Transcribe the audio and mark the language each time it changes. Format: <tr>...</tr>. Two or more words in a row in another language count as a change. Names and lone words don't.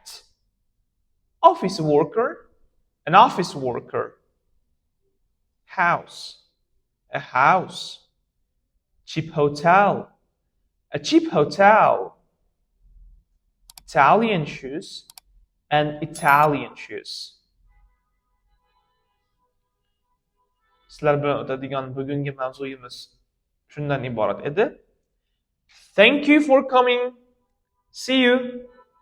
<en>Office worker, an office worker. House, a house. Cheap hotel, a cheap hotel. Italian shoes, an Italian shoes.</en> <uz>Sizlar bilan o'tadigan bugungi mavzuyimiz shundan iborat edi.</uz> <en>Thank you for coming. See you.</en>